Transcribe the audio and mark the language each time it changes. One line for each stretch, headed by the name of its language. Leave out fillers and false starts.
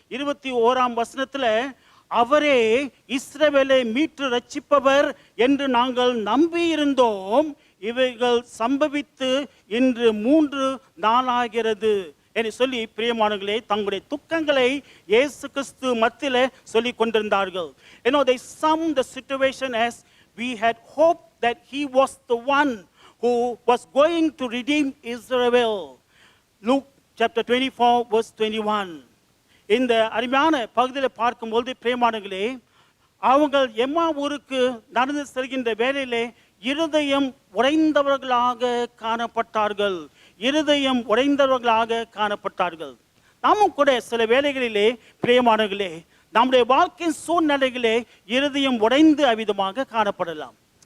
Tamil: 21ஆம் வசனத்தில் அவரே இஸ்ரவேலை மீட்டு ரட்சிப்பவர் என்று நாங்கள் நம்பியிருந்தோம். இவைகள் சம்பவித்து இன்று 3 நாளாகிறது என்று சொல்லி பிரியமானவர்களே தங்களுடைய துக்கங்களை இயேசு கிறிஸ்து மத்தியிலே சொல்லிக் கொண்டிருந்தார்கள்.
English: They summed the situation as we had hoped that he was the one who was going to redeem Israel. Luke chapter 24 verse 21.
Tamil: இந்த அருமையான பகுதியில் பார்க்கும்போது பிரியமானவர்களே, அவங்கள் எம்மா ஊருக்கு நடந்து செல்கின்ற வேளையிலே இருதயம் உடைந்தவர்களாக காணப்பட்டார்கள். இருதயம் உடைந்தவர்களாக காணப்பட்டார்கள். நாமும் கூட சில வேளைகளிலே பிரியமானவர்களே நம்முடைய வாழ்க்கையின் சூழ்நிலைகளே இருதயம் உடைந்து அவ்விதமாக காணப்படலாம்.